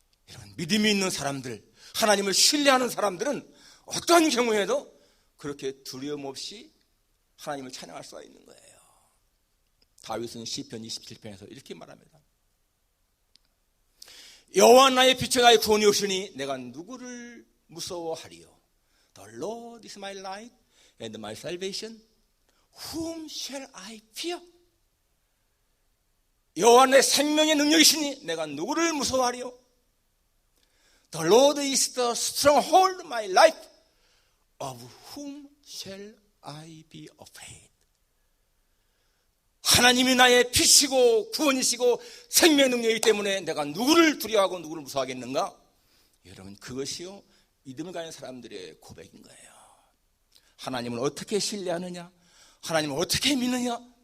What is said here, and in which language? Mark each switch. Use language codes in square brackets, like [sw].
[ko] 여러분, 믿음이 있는 사람들, 하나님을 신뢰하는 사람들은 어떠한 경우에도 그렇게 두려움 없이 하나님을 찬양할 수가 있는 거예요. 다윗은 시편 27편에서 이렇게 말합니다. 여호와 나의 빛과 나의 구원이오시니 내가 누구를 무서워하리요? [en] The Lord is my light and my salvation. Whom shall I fear? [ko] 여호와 내 생명의 능력이시니 내가 누구를 무서워하리요? [en] The Lord is the stronghold of my life. Of whom shall I be afraid? [ko] 하나님이 나의 빛이고 구원이시고 생명의 능력이기 때문에 내가 누구를 두려워하고 누구를 무서워하겠는가? 여러분, 그것이요 믿음을 가진 사람들의 고백인 거예요. 하나님을 어떻게 신뢰하느냐? 하나님을 어떻게 믿느냐?